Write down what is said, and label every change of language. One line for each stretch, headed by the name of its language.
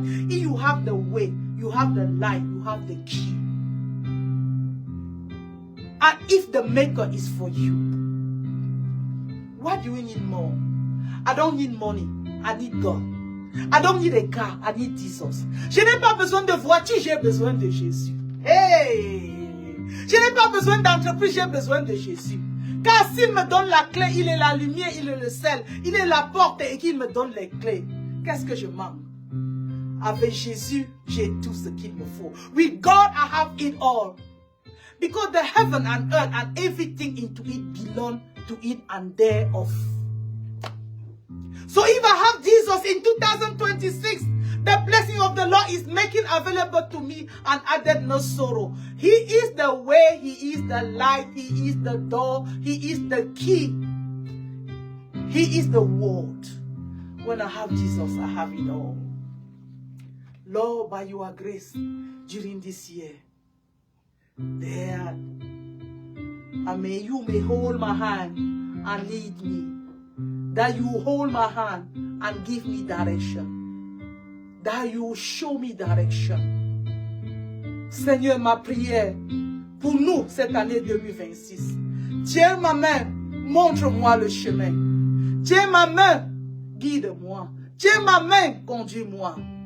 English: If you have the way, you have the light, you have the key. And if the maker is for you, what do you need more? I don't need money, I need God. I don't need a car, I need Jesus.
French: Je n'ai pas besoin de voiture, j'ai besoin de Jésus. Hey! Je n'ai pas besoin d'entreprise, j'ai besoin de Jésus. Car s'il me donne la clé, il est la lumière, il est le sel, il est la porte et qu'il me donne les clés. Qu'est-ce que je manque? Avec Jésus, j'ai tout ce qu'il me faut.
English: With God, I have it all. Because the heaven and earth and everything into it belong to it and thereof. So if I have Jesus in 2026, the blessing of the Lord is making available to me and added no sorrow. He is the way, he is the light, he is the door, he is the key. He is the word. When I have Jesus, I have it all. Lord, by your grace, during this year, there, and may you hold my hand and lead me. That you hold my hand and give me direction. That you show me direction.
French: Seigneur, ma prière pour nous cette année 2026. Tiens ma main, montre-moi le chemin. Tiens ma main, guide-moi. Tiens ma main, conduis-moi.